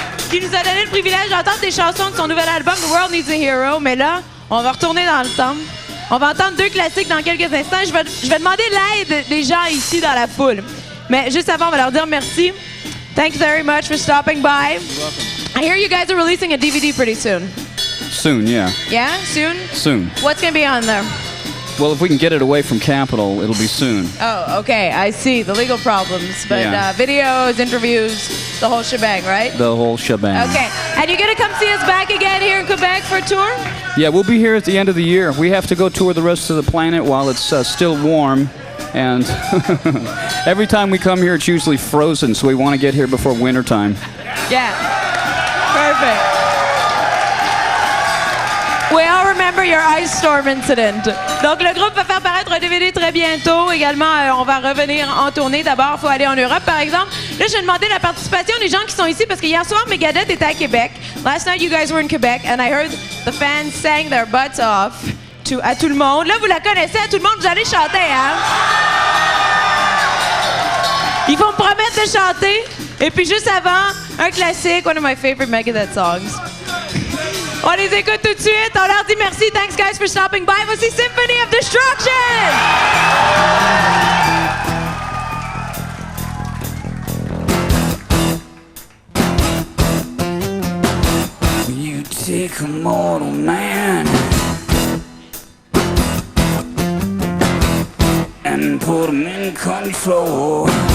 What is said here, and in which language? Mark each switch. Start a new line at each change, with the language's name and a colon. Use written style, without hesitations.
French: Qui nous a donné le privilège d'entendre des chansons de son nouvel album The World Needs a Hero. Mais là, on va retourner dans le temps. On va entendre 2 classiques dans quelques instants. Je vais demander l'aide des gens ici dans la foule. Mais juste avant, on va leur dire merci.
English: Thanks very much for stopping by. I hear you guys are releasing a DVD pretty soon. Soon, yeah. Yeah, soon? Soon. What's going to be on there? Well, if we can get it away from Capitol, it'll be soon. Oh, okay. I see. The legal problems. But Yeah. videos, interviews, the whole shebang, right? The whole shebang. Okay. And you're going to come see us back again here in Quebec for a tour? Yeah, we'll be here at the end of the year. We have to go tour the rest of the planet while it's still warm. And every time we come here, it's usually frozen, so we want to get here before wintertime. Yeah. Perfect. We all remember your ice storm incident.
French: Donc, le groupe va faire paraître un DVD très bientôt. Également, on va revenir en tournée. D'abord, il faut aller en Europe, par exemple. Là, j'ai demandé la participation des gens qui sont ici parce que hier soir, Megadeth était à Québec.
English: Last night, you guys were in Quebec, and I heard the fans sang their butts off à tout le monde.
French: Là, vous la connaissez, à tout le monde, vous allez chanter, hein? Ils vont me promettre de chanter. Et puis, juste avant, un classique,
English: one of my favorite Megadeth songs.
French: On les écoute tout de suite. On leur dit merci.
English: Thanks, guys, for stopping by.
French: Voici Symphony of Destruction!
English: You take a mortal man and put him in control.